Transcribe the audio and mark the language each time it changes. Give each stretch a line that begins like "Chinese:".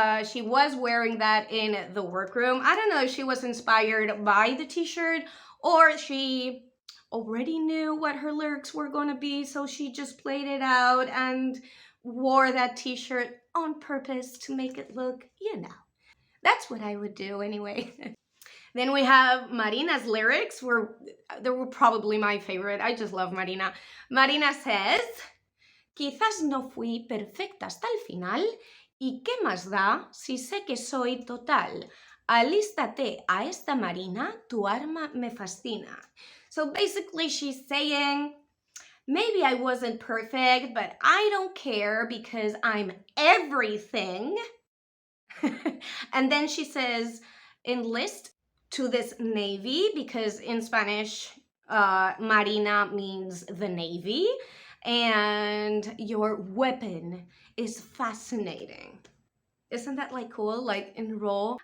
English: She was wearing that in the workroom. I don't know if she was inspired by the t-shirt or she already knew what her lyrics were going to be, so she just played it out and wore that t-shirt on purpose to make it look, you know. That's what I would do anyway. Then we have Marina's lyrics. They were probably my favorite. I just love Marina. Marina says,
Spanish: quizás no fui perfecta hasta el final, y qué más da si sé que soy total. Alístate a esta Marina, tu arma me fascina.
English: So basically she's saying, maybe I wasn't perfect, but I don't care because I'm everything. And then she says, enlist to this navy, because in Spanish, Marina means the navy, and your weapon is fascinating. Isn't that like cool? Like enroll.